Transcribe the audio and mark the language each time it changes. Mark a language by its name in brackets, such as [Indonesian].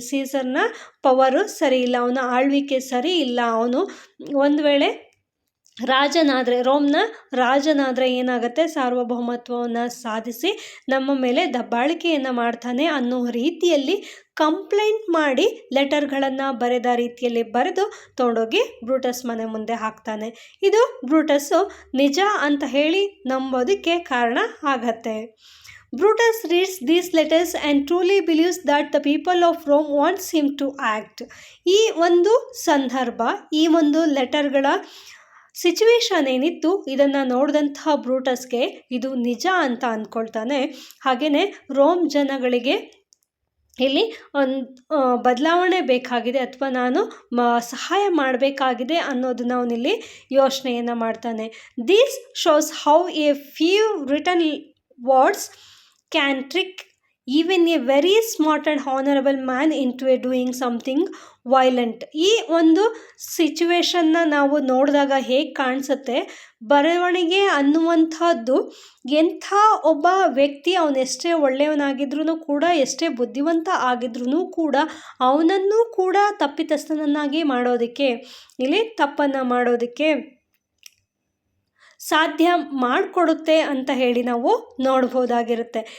[Kannada] ಸೀಸರ್ನ power ಸರಿ ಇಲ್ಲ, ಅವನ ಆಳ್ವಿಕೆ ಸರಿ ಇಲ್ಲ, ಅವನು ಒಂದು ವೇಳೆ ರಾಜನಾದರೆ, ರೋಮ್ನ ರಾಜನಾದರೆ ಏನಾಗುತ್ತೆ, ಸಾರ್ವಭೌಮತ್ವವನ್ನು ಸಾಧಿಸಿ ನಮ್ಮ ಮೇಲೆ ದಬ್ಬಾಳಿಕೆಯನ್ನು ಮಾಡ್ತಾನೆ ಅನ್ನೋ ರೀತಿಯಲ್ಲಿ ಕಂಪ್ಲೇಂಟ್ ಮಾಡಿ ಲೆಟರ್ಗಳನ್ನು ಬರೆದ ರೀತಿಯಲ್ಲಿ ಬರೆದು ತೊಗೊಂಡೋಗಿ ಬ್ರೂಟಸ್ ಮನೆ ಮುಂದೆ ಹಾಕ್ತಾನೆ. ಇದು ಬ್ರೂಟಸ್ಸು ನಿಜ ಅಂತ ಹೇಳಿ ನಂಬೋದಕ್ಕೆ ಕಾರಣ ಆಗತ್ತೆ. [English] Brutus reads these letters and truly believes that the people of Rome wants him to act. [Kannada] ಈ ಒಂದು ಸಂದರ್ಭ, ಈ ಒಂದು ಲೆಟರ್ಗಳ ಸಿಚುವೇಶನ್ ಏನಿತ್ತು ಇದನ್ನು ನೋಡಿದಂತಹ ಬ್ರೂಟಸ್ಗೆ ಇದು ನಿಜ ಅಂತ ಅಂದ್ಕೊಳ್ತಾನೆ. ಹಾಗೆಯೇ ರೋಮ್ ಜನಗಳಿಗೆ ಇಲ್ಲಿ ಒಂದು ಬದಲಾವಣೆ ಬೇಕಾಗಿದೆ ಅಥವಾ ನಾನು ಸಹಾಯ ಮಾಡಬೇಕಾಗಿದೆ ಅನ್ನೋದನ್ನ ಅವನಿಲ್ಲಿ ಯೋಚನೆಯನ್ನು ಮಾಡ್ತಾನೆ. [English] This shows how a few written words can trick even a very smart and honorable man into a doing something violent. [Kannada] ಈ ಒಂದು ಸಿಚುವೇಶನ್ನ ನಾವು ನೋಡಿದಾಗ ಹೇಗೆ ಕಾಣಿಸುತ್ತೆ, ಬರವಣಿಗೆ ಅನ್ನುವಂಥದ್ದು ಎಂಥ ಒಬ್ಬ ವ್ಯಕ್ತಿ ಅವನೆಷ್ಟೇ ಒಳ್ಳೆಯವನಾಗಿದ್ರೂ ಕೂಡ, ಎಷ್ಟೇ ಬುದ್ಧಿವಂತ ಆಗಿದ್ರೂ ಕೂಡ ಅವನನ್ನು ಕೂಡ ತಪ್ಪಿತಸ್ಥನನ್ನಾಗಿ ಮಾಡೋದಕ್ಕೆ, ಇಲ್ಲಿ ತಪ್ಪನ್ನು ಮಾಡೋದಕ್ಕೆ ಸಾಧ್ಯ ಮಾಡಿಕೊಡುತ್ತೆ ಅಂತ ಹೇಳಿ ನಾವು ನೋಡ್ಬೋದಾಗಿರುತ್ತೆ.